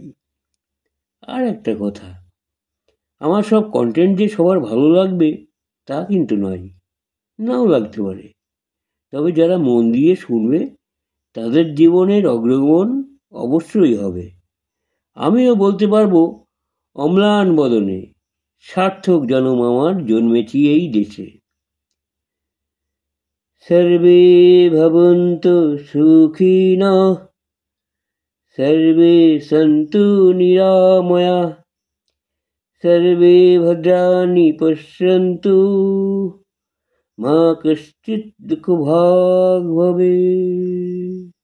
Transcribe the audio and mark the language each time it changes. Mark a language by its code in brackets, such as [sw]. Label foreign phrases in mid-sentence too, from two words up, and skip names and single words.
[bn] আর একটা কথা, আমার সব কন্টেন্ট যে সবার ভালো লাগবে তা কিন্তু নয়, নাও লাগতে পারে। তবে যারা মন দিয়ে শুনবে তাদের জীবনের অগ্রগমন অবশ্যই হবে। আমিও বলতে পারবো অম্লান বদনে, সার্থক জন্ম আমার জন্মেছি এই দেশে। [sa] সর্বে ভবন্তু সুখিনঃ, সর্বে সন্তু নিরাময়া, সর্বে ভদ্রাণি পশ্যন্তু, মা কশ্চিৎ দুঃখভাগ্ ভবেৎ।